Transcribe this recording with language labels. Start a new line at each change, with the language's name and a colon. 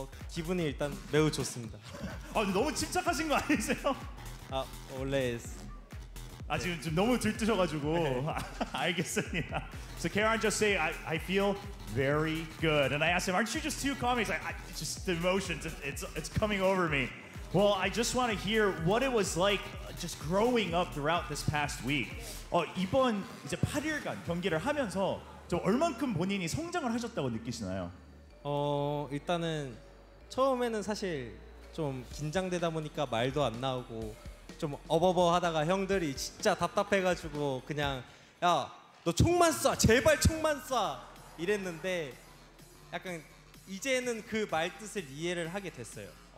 Korean: 기분이 일단 매우 좋습니다. 너무 침착하신 거 아니세요? 원래 지금 좀 너무 들뜨셔가지고 알겠습니다.
English: So Caron just say I feel very good, and I asked him, aren't you just too calm? He's like, just the emotions, it's coming over me. Well, I just want to hear what it was like just growing up throughout this past week.
Korean: 이번 이제 8일간 경기를 하면서 좀 얼만큼 본인이 성장을 하셨다고 느끼시나요? 일단은 처음에는 사실 좀 긴장되다 보니까 말도 안 나오고 좀 어버버 하다가 형들이 진짜 답답해가지고 그냥 야 너 총만 쏴 제발 총만 쏴 이랬는데 약간 이제는 그 말 뜻을 이해를 하게 됐어요.